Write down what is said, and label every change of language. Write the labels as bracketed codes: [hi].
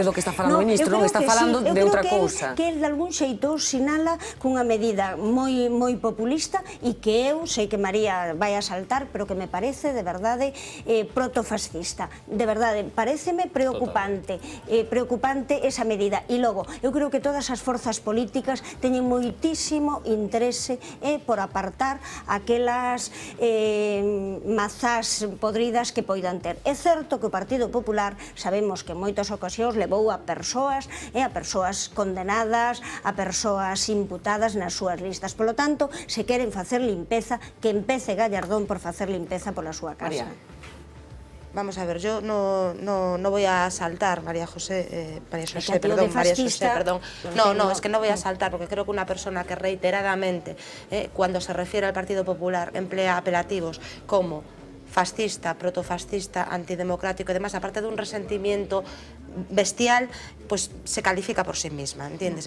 [gl] É do que está falando o ministro, non está falando de outra cousa. Que el de algún xeito sinala cunha medida moi populista e que eu sei que María vai a saltar, pero que me parece de verdade protofascista. De verdade, pareceme preocupante esa medida. E logo, eu creo que todas as forzas políticas teñen moitísimo interese por apartar aquelas mazás podridas que poidan ter. É certo que o Partido Popular sabemos que en moitas ocasións levou a persoas condenadas, a persoas imputadas nas súas listas. Polo tanto, se queren facer limpeza, que empece Gallardón por facer limpeza pola súa casa. [es] Vamos a ver, yo no voy a saltar, María José, perdón. No, es que no voy a saltar porque creo que una persona que reiteradamente, cuando se refiere al Partido Popular, emplea apelativos como fascista, protofascista, antidemocrático y demás, aparte de un resentimiento bestial, pues se califica por sí misma, ¿entiendes?